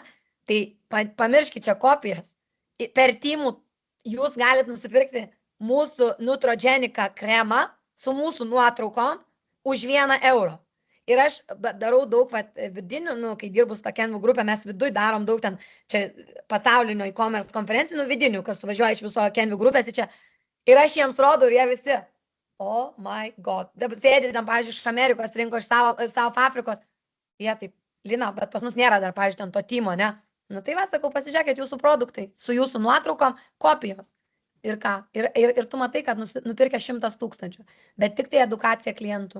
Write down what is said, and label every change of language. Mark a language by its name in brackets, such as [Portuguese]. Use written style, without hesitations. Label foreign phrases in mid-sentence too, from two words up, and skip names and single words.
[Lithuanian] Tai pamirškit čia kopijas. Per Temu jūs galite nusipirkti mūsų Neutrogeniką kremą su mūsų nuotraukom už 1 eurą. Ir aš darau daug vidinių, kai dirbu su ta Kenvue grupė, mes viduj darom daug ten čia pasaulinio e-commerce konferencijų vidinių, kas suvažiuoja iš viso Kenvue grupės į čia. Ir aš jiems rodau ir jie visi, [English] oh my god, [Lithuanian] dabar sėdė ten, pavyzdžiui, iš Amerikos rinko, iš South Afrikos. Jie taip, Lina, bet pas mus nėra dar, pavyzdžiui, ten to Temo, ne? Tai sakau, pasižiūrėkit jūsų produktai, su jūsų nuotraukom, kopijos. Ir ką? Ir tu matai, kad nupirkę 100 000, bet tik tai edukacija klientų.